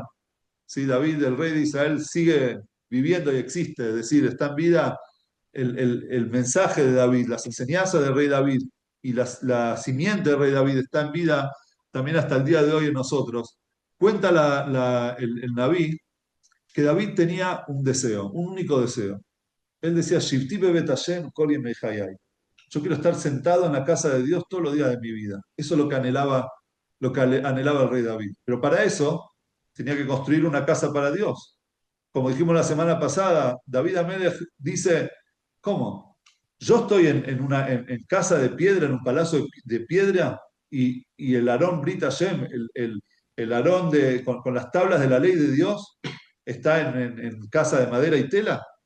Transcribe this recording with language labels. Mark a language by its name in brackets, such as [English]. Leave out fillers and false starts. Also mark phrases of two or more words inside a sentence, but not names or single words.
[Spanish] Sí, David, el rey de Israel, sigue viviendo y existe, es decir, está en vida el mensaje de David, las enseñanzas del rey David y la simiente del rey David está en vida también hasta el día de hoy en nosotros. Cuenta el Naví que David tenía un deseo, un único deseo. Él decía, [Hebrew] שבתי בבית השם כל ימי חיי. [Spanish] Yo quiero estar sentado en la casa de Dios todos los días de mi vida. Eso es lo que anhelaba el rey David. Pero para eso tenía que construir una casa para Dios. Como dijimos la semana pasada, [Hebrew] דוד המלך [Spanish] dice, ¿cómo? Yo estoy en casa de piedra, en un palacio de piedra, y el [Hebrew] ארון ברית השם, [Spanish] el Aarón con las tablas de la ley de Dios, está en casa de madera y tela.